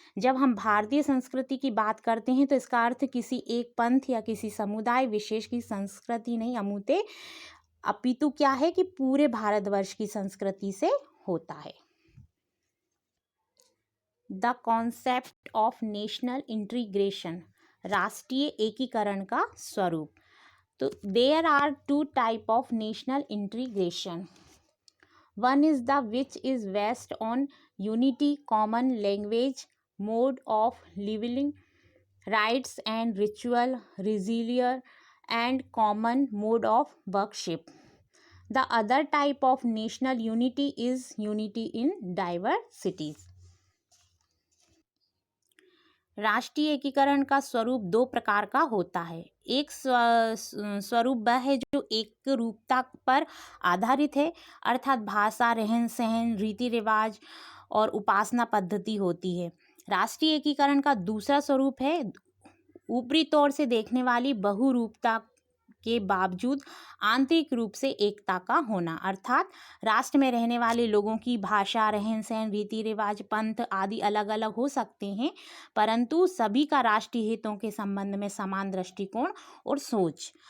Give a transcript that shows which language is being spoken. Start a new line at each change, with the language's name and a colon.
Hindi: जब हम भारतीय संस्कृति की बात करते हैं तो इसका अर्थ किसी एक पंथ या किसी समुदाय विशेष की संस्कृति नहीं अपितु क्या है कि पूरे भारतवर्ष की संस्कृति से होता है.
English: the concept of national integration,
Hindi: राष्ट्रीय एकीकरण का स्वरूप.
English: तो there are two type of national integration. One is the which is based on unity, common language, mode of living, rites and ritual, resilience and common mode of worship. The other type of national unity is unity in diversities.
Hindi: राष्ट्रीय एकीकरण का स्वरूप दो प्रकार का होता है. एक स्वरूप वह है जो एक रूपता पर आधारित है, अर्थात भाषा, रहन सहन, रीति रिवाज और उपासना पद्धति होती है. राष्ट्रीय एकीकरण का दूसरा स्वरूप है ऊपरी तौर से देखने वाली बहुरूपता के बावजूद आंतरिक रूप से एकता का होना, अर्थात राष्ट्र में रहने वाले लोगों की भाषा, रहन सहन, रीति रिवाज, पंथ आदि अलग अलग हो सकते हैं, परंतु सभी का राष्ट्रीय हितों के संबंध में समान दृष्टिकोण और सोच.